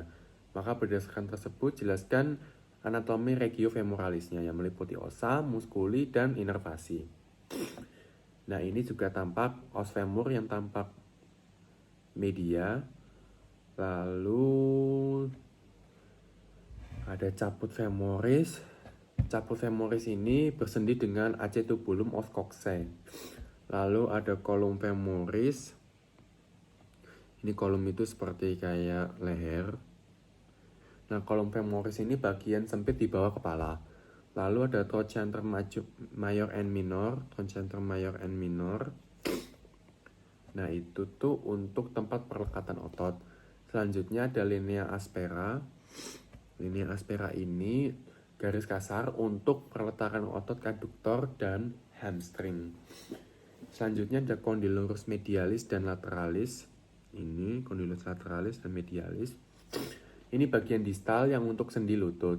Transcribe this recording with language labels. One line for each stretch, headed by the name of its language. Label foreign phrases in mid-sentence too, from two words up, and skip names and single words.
Indonesian: Maka berdasarkan tersebut jelaskan anatomi regiofemoralisnya yang meliputi osa, muskuli, dan inervasi. Nah, ini juga tampak
Latin: os femur
Indonesian: yang tampak media. Lalu ada
Latin: caput femoris. Caput femoris
Indonesian: ini bersendi dengan
Latin: acetubulum os coxae.
Indonesian: Lalu ada
Latin: kolum femoris.
Indonesian: Ini kolum itu seperti kayak leher. Nah,
Latin: kolum femoris
Indonesian: ini bagian sempit di bawah kepala. Lalu ada
Latin: trochanter major and minor.
Indonesian: Nah, itu tuh untuk tempat perlekatan otot. Selanjutnya ada
Latin: linea aspera. Linea aspera
Indonesian: ini garis kasar untuk perletakan otot kaduktor dan hamstring. Selanjutnya ada
Latin: condylorus medialis
Indonesian: dan lateralis. Ini
Latin: condylorus lateralis
Indonesian: dan medialis. Ini bagian distal yang untuk sendi lutut.